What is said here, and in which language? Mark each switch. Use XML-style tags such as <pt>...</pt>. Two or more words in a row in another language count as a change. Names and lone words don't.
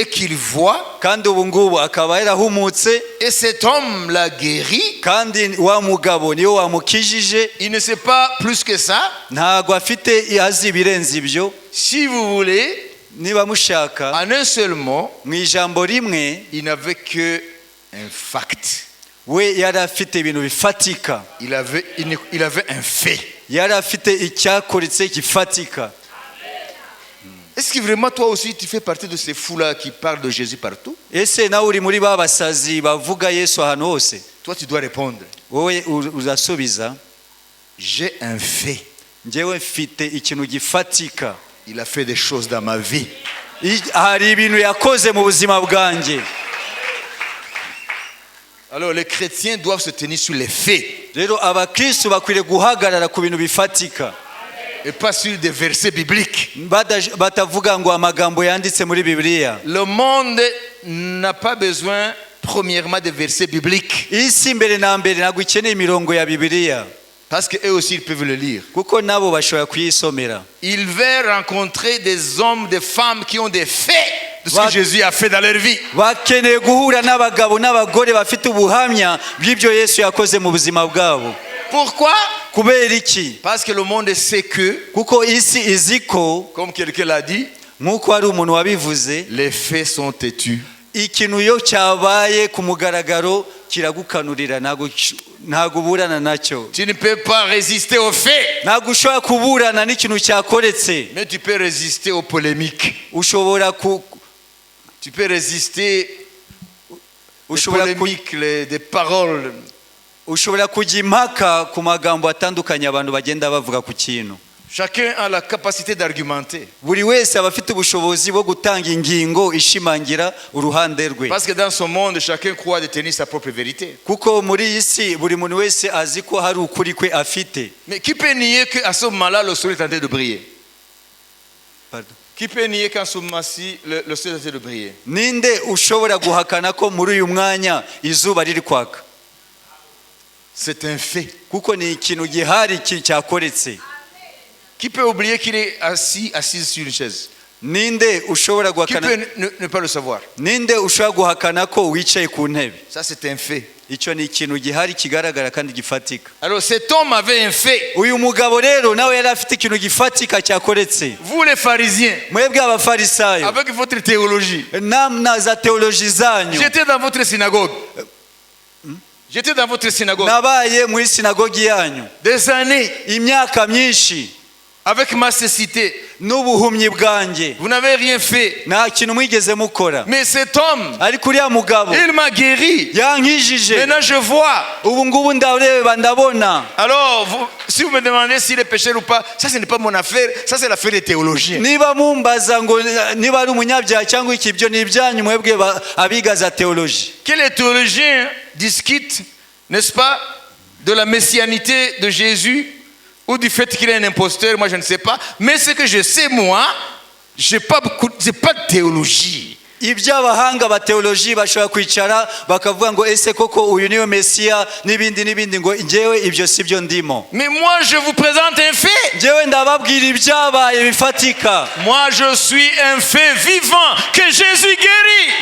<fr>et qu'il voit.</fr> <rw>kandi ubu ngubu akaba yarahumutse,</rw> <fr>Et cet homme l'a guéri.</fr> <rw>kandi wa mugabo niwe wamukijije.</rw> <fr>Il ne sait pas plus que ça.</fr> <rw>Ntago afite azi ibirenze ibyo.</rw> <fr>Si vous voulez,</fr> <rw>Niba mushaka,</rw> <fr>en un seul mot,</fr> <rw>mu ijambo rimwe,</rw> <fr>il n'avait que un fact.</fr> <rw>we yari afite ibintu bifatika,</rw> <fr>Il avait un fait.</fr> <rw>yari afite icyakoritse gifatika.</rw> <fr>Est-ce que vraiment toi aussi tu fais partie de ces fous-là qui parlent de Jésus partout?</fr> <rw>Ese nawe uri muri ba basazi bavuga Yesu ahantu hose?</rw> <fr>Toi tu dois répondre,</fr> <rw>Wowe uzasubiza,</rw> <fr>j'ai un fait.</fr> <rw>njyewe mfite ikintu gifatika.</rw> <fr>Il a fait des choses dans ma vie.</fr> <rw>Hari ibintu yakoze mu buzima bwanjye.</rw> <fr>Alors les chrétiens doivent se tenir sur les faits</fr> <rw>Rero abakristo bakwiriye guhagarara ku bintu bifatika,</rw> <fr>et pas sur des versets bibliques.</fr> <rw>batavuga ngo amagambo yanditse muri Bibiliya.</rw> <fr>Le monde n'a pas besoin premièrement de versets bibliques</fr> <rw>Isi mbere na mbere ntabwo ikeneye imirongo ya Bibiliya,</rw> <fr>parce qu'eux aussi ils peuvent le lire.</fr> <rw>kuko nabo bashobora kuyisomera.</rw> <fr>Ils veulent rencontrer des hommes, des femmes qui ont des faits de ce que Jésus a fait dans leur vie.</fr> <rw>Bakeneye guhura n'abagabo n'abagore bafite ubuhamya bw'ibyo Yesu yakoze mu buzima bwabo.</rw> <fr>Pourquoi?</fr> <rw>Kubera iki?</rw> <fr>Parce que le monde sait que,</fr> <rw>Kuko isi izi ko,</rw> <fr>comme quelqu'un l'a dit,</fr> <rw>nk'uko hari umuntu wabivuze,</rw> <fr>les faits sont têtus.</fr> <rw>ikintu iyo cyabaye ku mugaragaro kiragukanurira, ntago uburana nacyo.</rw> <fr>Tu ne peux pas résister aux faits,</fr> <rw>Ntago ushobora kuburana n'ikintu cyakoretse.</rw> <fr>mais tu peux résister aux polémiques.</fr> <rw>Ushobora</rw> <fr>Tu peux résister aux polémiques, des paroles.</fr> <rw>ushobora kujya impaka ku magambo atandukanye abantu bagenda bavuga ku kintu.</rw> <fr>Chacun a la capacité d'argumenter.</fr> <rw>Buri wese aba afite ubushobozi bwo gutanga ingingo ishimangira uruhande rwe.</rw> <fr>Parce que dans ce monde, chacun croit détenir sa propre vérité.</fr> <rw>Kuko muri iyi si buri muntu wese azi ko hari ukuri kwe afite.</rw> <fr>Mais qui peut nier qu'à ce moment-là, le soleil est en train de briller? Pardon. Qui peut nier qu'en ce moment-ci, le soleil est en train de briller?</fr> <rw>Ninde ushobora guhakana ko muri uyu mwanya izuba riri kwaka?</rw> <fr>C'est un fait.</fr> <rw>Kuko ni ikintu gihari cyakoretse.</rw> <fr>Qui peut oublier qu'il est assis sur une chaise?</fr> <rw>Ninde ushobora</rw> <fr>Qui</fr> <rw>guhakana?</rw> <fr>peut ne pas le savoir?</fr> <rw>Ninde ushobora guhakana ko wicaye ku ntebe?</rw> <fr>Ça, c'est un fait.</fr> <rw>icyo ni ikintu gihari kigaragara kandi gifatika.</rw> <fr>Alors cet homme avait un fait.</fr> <rw>Uyu mugabo rero nawe yari afite ikintu gifatika cyakoretse.</rw> <fr>Vous les pharisiens,</fr> <rw>Mwebwe abafarisayo</rw> <fr>avec votre théologie,</fr> <rw>namna za teoloji zanyu,</rw> <fr>j'étais dans votre synagogue. J'étais dans votre synagogue</fr> <rw>nabaye muri sinagogi yanyu</rw> <fr>des années</fr> <rw>imyaka myinshi</rw> <fr>avec ma cécité.</fr> <rw>n'ubuhumyi bwanjye,</rw> <fr>Vous n'avez rien fait.</fr> <rw>nta kintu mwigeze mukora,</rw> <fr>Mais cet homme,</fr> <rw>ariko uriya mugabo</rw> <fr>il m'a guéri.</fr> <rw>yankijije.</rw> <fr>Maintenant je vois.</fr> <rw>Ubu ngubu ndareba ndabona.</rw> <fr>Alors, si vous me demandez s'il est pécheur ou pas, ça ce n'est pas mon affaire, ça c'est l'affaire des théologiens.</fr> <rw>Niba mumbaza ngo niba ari umunyabyaha cyangwa iki, ibyo ni ibyanyu mwebwe abiga za teoloji.</rw> <fr>Que les théologiens discutent, n'est-ce pas, de la messianité de Jésus ou du fait qu'il est un imposteur, moi je ne sais pas. Mais ce que je sais, moi, j'ai pas de théologie.</fr> <rw>Iby'abahanga ba teoloji bashobora kwicara bakavuga ngo ese koko uyu niwe Mesiya n'ibindi ngo njyewe ibyo sibyo ndimo.</rw> <fr>Mais moi je vous présente un fait.</fr> <rw>Njyewe ndababwira ibyabaye bifatika.</rw> <fr>Moi je suis un fait vivant que Jésus guérit.</fr>